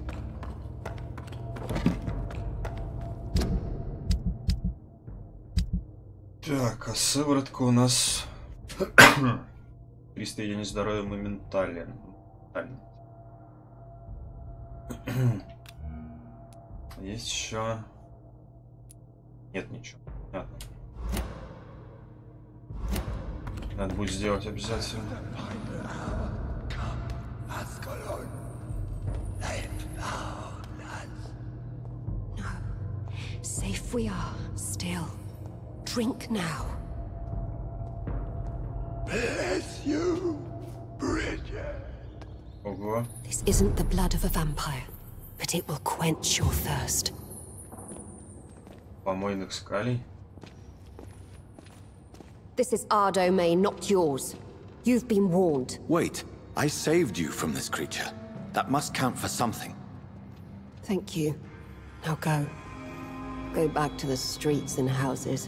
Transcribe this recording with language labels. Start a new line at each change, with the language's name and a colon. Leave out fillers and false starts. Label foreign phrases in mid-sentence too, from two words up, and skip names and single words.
Russian: Так, а сыворотка у нас 300 единиц здоровья моментально. Есть еще... Нет ничего. Понятно. Надо будет сделать обязательно.
English: Safe we are, still. Drink now. Bless you, Bridget.
Russian: Ого.
English: This isn't the blood of a vampire, but it will quench your thirst.
Russian: Помойных скалей.
English: This is our domain, not yours. You've been warned. Wait, I saved you from this creature. That must count for something. Thank you. Now go. Go back to the streets and houses.